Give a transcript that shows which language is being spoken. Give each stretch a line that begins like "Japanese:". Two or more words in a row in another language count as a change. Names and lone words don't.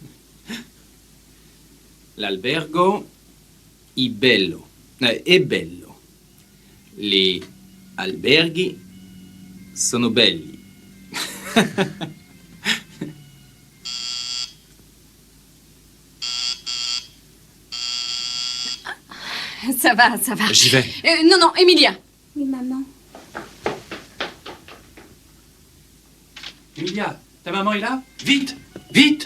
Italian: L'albergo è bello. È bello. Gli alberghi sono belli.
French: Ça va, ça va. J'y vais. Non, non, Emilia. Oui, maman. Emilia, ta maman est là? Vite! Vite!